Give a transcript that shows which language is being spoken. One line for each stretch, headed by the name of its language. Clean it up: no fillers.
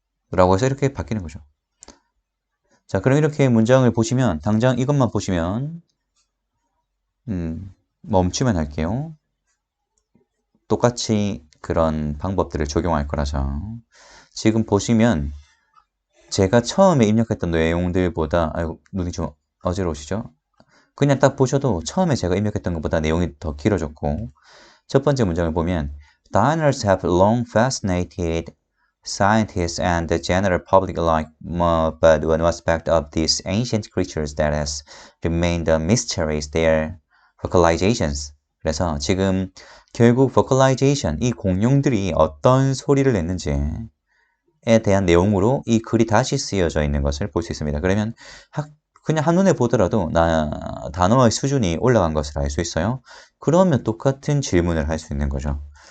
Korean: 라고 해서 이렇게 바뀌는 거죠. 자, 그럼 이렇게 문장을 보시면 당장 이것만 보시면 멈추면 할게요. 똑같이 그런 방법들을 적용할 거라서 지금 보시면 제가 처음에 입력했던 내용들보다 눈이 좀 어지러우시죠? 그냥 딱 보셔도 처음에 제가 입력했던 것보다 내용이 더 길어졌고 첫 번째 문장을 보면
English: Diners have long fascinated scientists and the general public alike, but one aspect of these ancient creatures that has remained a mystery is their vocalizations.
Korean: 그래서 지금 결국 vocalization, 이 공룡들이 어떤 소리를 냈는지에 대한 내용으로 이 글이 다시 쓰여져 있는 것을 볼 수 있습니다. 그러면 그냥 한눈에 보더라도 단어의 수준이 올라간 것을 알 수 있어요. 그러면 똑같은 질문을 할 수 있는 거죠.